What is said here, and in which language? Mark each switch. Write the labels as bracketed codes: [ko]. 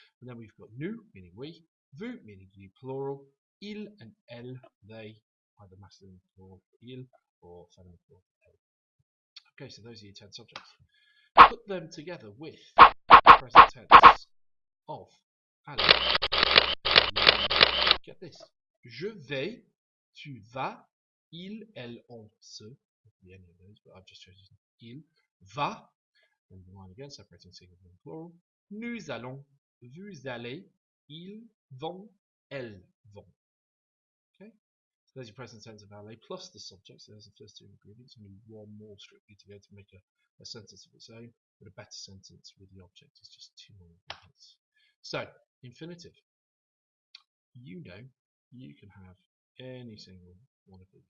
[en] And then we've got nous, meaning we, vous, meaning you, plural, il and elle, they, either masculine plural, il, or feminine plural, elle. Okay, so those are your 10 subjects. Put them together with the present tense of aller. Get this. [fr] Je vais, tu vas, il, elle, on, ce. [en] Be any of those, but I've just chosen [fr] il va, [en] and the line again, separating singular and plural. [fr] Nous allons, vous allez, ils vont, elles vont. [en] Okay, so there's your present tense of aller plus the subject. So there's the first two ingredients. Only one more strictly to go to make a sentence of its own, but a better sentence with the object is just two more ingredients. So infinitive. You know, you can have any single one of these.